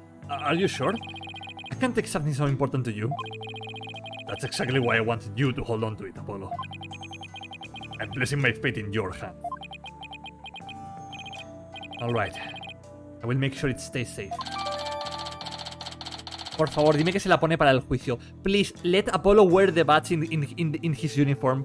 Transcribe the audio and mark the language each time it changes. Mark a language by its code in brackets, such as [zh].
[en] Are you sure? I can't take something so important to you. That's exactly why I wanted you to hold on to it, Apollo. I'm placing my fate in your hand. Alright. I will make sure it stays safe. [es] Por favor, dime que se la pone para el juicio. [en] Please, let Apollo wear the badge in his uniform.